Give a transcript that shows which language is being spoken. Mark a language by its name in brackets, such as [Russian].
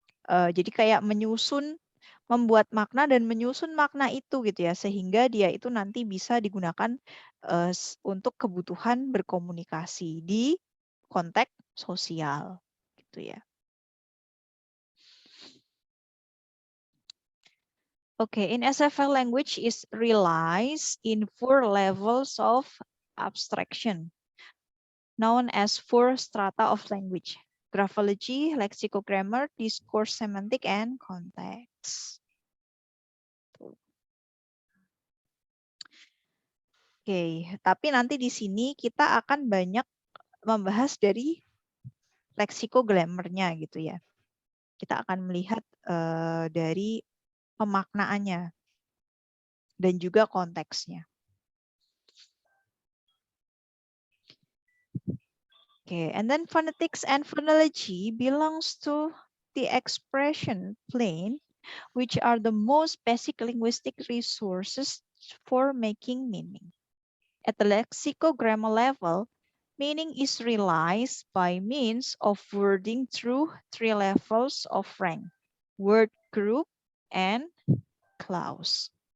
[Indonesian] Jadi kayak membuat makna dan menyusun makna itu gitu ya, sehingga dia itu nanti bisa digunakan untuk kebutuhan berkomunikasi di konteks sosial gitu ya. [English] Okay, in SFL language is relies in 4 levels of abstraction, known as 4 strata of language: graphology, lexicogrammar, discourse, semantic, and context. [Indonesian] Oke, tapi nanti di sini kita akan banyak membahas dari leksikogrammernya gitu ya. Kita akan melihat dari pemaknaannya dan juga konteksnya. [English] Okay, and then phonetics and phonology belongs to the expression plane, which are the most basic linguistic resources for making meaning. At the lexicogrammal level, meaning is realized by means of wording through 3 levels of rank: word group and clause.